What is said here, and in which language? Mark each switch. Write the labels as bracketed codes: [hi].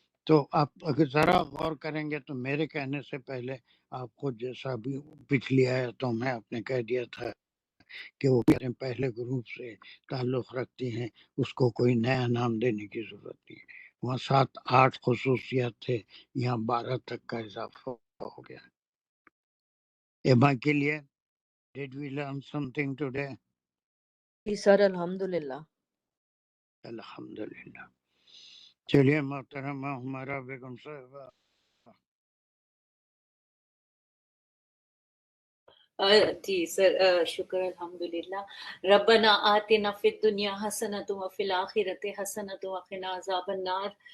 [ur] تو آپ اگر ذرا غور کریں گے تو میرے کہنے سے پہلے آپ خود جیسا بھی پچھلی آیتوں میں آپ نے کہہ دیا تھا کہ وہ پہلے گروپ سے تعلق رکھتی ہیں, اس کو کوئی نیا نام دینے کی ضرورت نہیں. وہاں 7-8 خصوصیات تھے, یہاں 12 تک کا اضافہ ہو گیا. ایما کے لیے [en] did we learn something today؟ [ur] جی سر الحمدللہ. الحمدللہ. چلیے محترمہ ہمارا بیگم صاحبہ. جی سر شکر الحمدللہ. [ar] ربنا آتنا فی الدنیا حسنۃ وفی الآخرۃ حسنۃ وقنا عذاب النار.